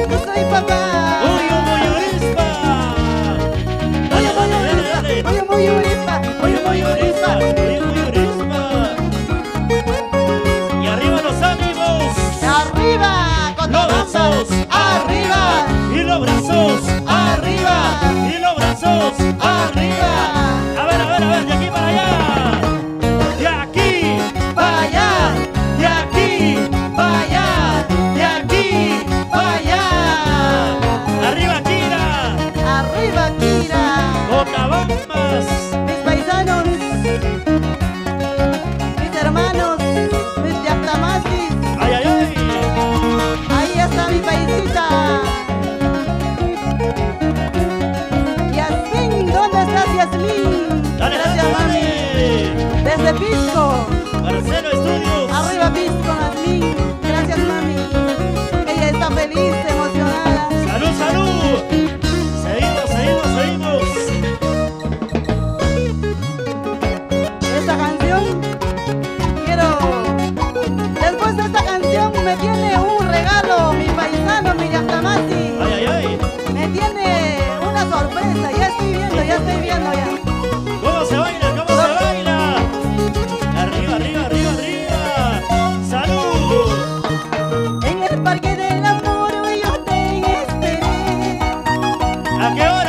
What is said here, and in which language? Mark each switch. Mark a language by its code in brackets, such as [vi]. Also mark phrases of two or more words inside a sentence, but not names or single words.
[es] soy papá. Muyo, Muyorispa. Dale, dale, dale, dale. Muyo, Muyorispa. Muyo, Muyorispa. Muyo, Muyorispa. Y arriba los ánimos. Arriba, con Los todas brazos arriba. y los brazos arriba y los brazos arriba. A ver, de aquí para allá. De aquí para allá. De aquí para allá. De aquí para allá. Arriba Kira. Arriba, Kira. Cotabambas. Mis paisanos, mis hermanos, mis yactamasis. Ay, ay, ay. Ahí está mi paisita. Yasmín, ¿dónde estás, Yasmín? Dale, Gracias, dale, mami. dale. Desde Pisco. Marcelo Estudios. Arriba, Pisco, Yasmín. Gracias, mami. Ella está feliz, emocionada. Salud, salud. Seguimos, seguimos, seguimos. Esta canción, después de esta canción me tiene un regalo, mi paisano, mi Yactamasi. Ay, ay, ay. Me tiene una sorpresa, ya estoy viendo ya. ¿Cómo se baila? ¿Cómo se baila? Arriba, arriba, arriba, arriba. ¡Salud! En el parque del amor yo te esperé. ¿A qué hora?